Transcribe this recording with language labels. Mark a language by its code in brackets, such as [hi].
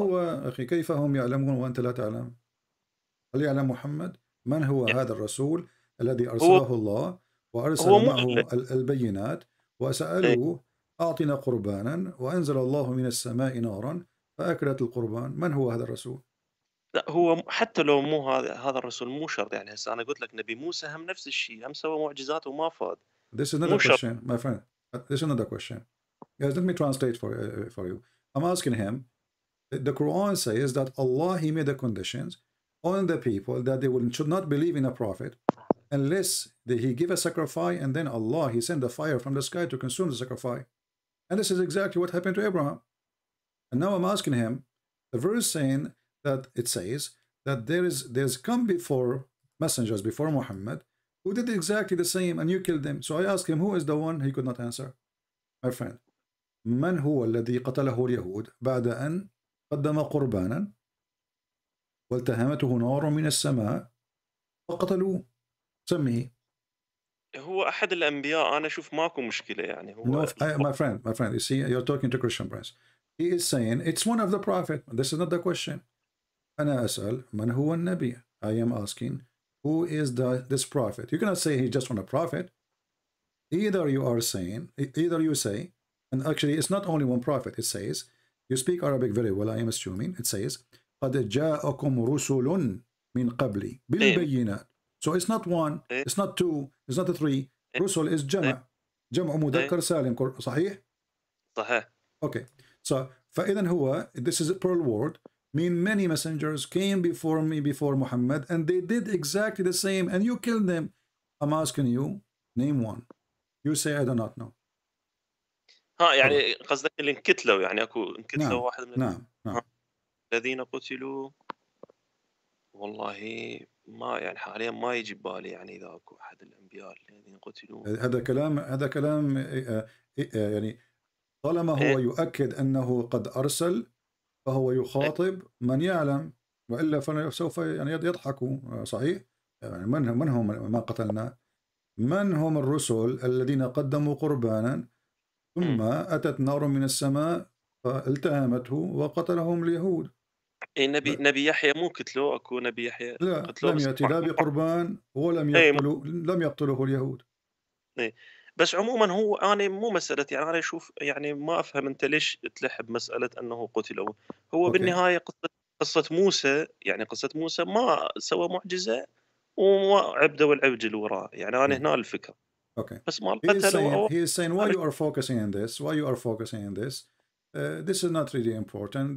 [ar] هو أخي؟ كيف هم يعلمون وأنت لا تعلم؟ هل يعلم محمد؟ من هو هذا الرسول الذي أرسله الله وأرسل معه البينات وسألوه أعطنا قربانا وأنزل الله من السماء نارا فأكلت القربان؟ من هو هذا الرسول؟ لا، هو حتى لو مو هذا الرسول مو شرط. يعني هسه أنا قلت لك نبي موسى هم نفس الشيء، هم سوى معجزات وما فاد. [en] This is not a question, my friend. This is not a question. Yes, let me translate for you. I'm asking him, the Quran says that Allah, He made the conditions on the people that they should not believe in a prophet unless He give a sacrifice, and then Allah, He send a fire from the sky to consume the sacrifice. And this is exactly what happened to Abraham. And now I'm asking him, the verse saying that it says that there's come before messengers before Muhammad who did exactly the same and you killed them. So I asked him, who is the one? He could not answer. My friend, [ar] من هو الذي قتله اليهود بعد أن قدم قربانا والتهمته نار من السماء وقتلوه؟ سميه. هو أحد الأنبياء. أنا أشوف ماكو مشكلة يعني. هو [en] my friend, you see, you're talking to Christian Prince. He is saying it's one of the prophet. This is not the question. [ar] أنا أسأل من هو النبي. [en] I am asking who is this prophet. You cannot say he's just one a prophet. Either you say, and actually it's not only one prophet. It says, you speak Arabic very well, I am assuming. It says [ar] قد جاءكم رسل من قبلي بالبينات. [en] So it's not one, it's not two, it's not three. [ar] رسل is جمع مذكر سالم. صحيح؟ صحيح. [en] Okay. So [ar] فإذا هو, [en] this is a plural word, mean many messengers came before me, before Muhammad, and they did exactly the same, and you killed them. I'm asking you, name one. You say I do not know. [ar] يعني قصدك اللي انقتلوا، يعني اكو انقتلوا نعم. واحد من نعم. الذين قتلوا. والله ما يعني حاليا ما يجي ببالي يعني اذا اكو احد الانبياء الذين قتلوا. هذا كلام يعني طالما هو يؤكد انه قد ارسل فهو يخاطب من يعلم، والا فسوف يعني يضحكوا. صحيح؟ يعني من هم ما قتلنا؟ من هم الرسل الذين قدموا قربانا ثم أتت نار من السماء فالتهمته وقتلهم اليهود؟ نبي يحيى مو قتلوه؟ اكو نبي يحيى لا، لم يأتي لا بقربان ولم لم يقتله اليهود. بس عموما هو أنا مو مسألة، يعني أنا أشوف يعني ما أفهم أنت ليش تلح بمسألة أنه قتلوا. هو بالنهاية قصة موسى، يعني قصة موسى ما سوى معجزة وما عبده العبد اللي وراه. يعني أنا هنا الفكرة. بس ما قتلوا. [en] He is saying why you are focusing on this? Why you are focusing on this? This is not really important.